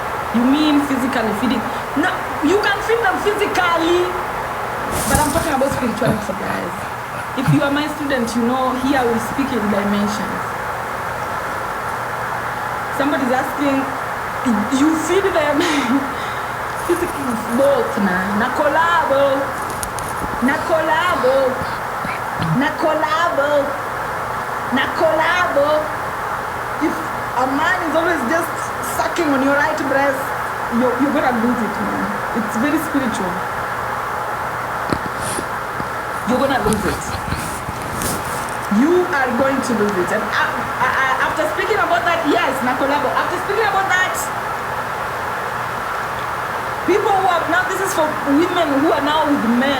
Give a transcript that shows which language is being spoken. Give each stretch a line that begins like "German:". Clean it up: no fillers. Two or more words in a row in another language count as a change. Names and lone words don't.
English: You mean physically feeding? No, you can feed them physically, but I'm talking about spirituality, guys. If you are my student, you know here we speak in dimensions. Somebody's asking, you feed them physically, both na collabo, na collabo, na collabo, na collabo. If a man is always just sucking on your right breast, you're gonna lose it, man. It's very spiritual. You're gonna lose it. You are going to lose it. And after speaking about that, yes, Nakolabo, after speaking about that, people who are, now this is for women who are now with men.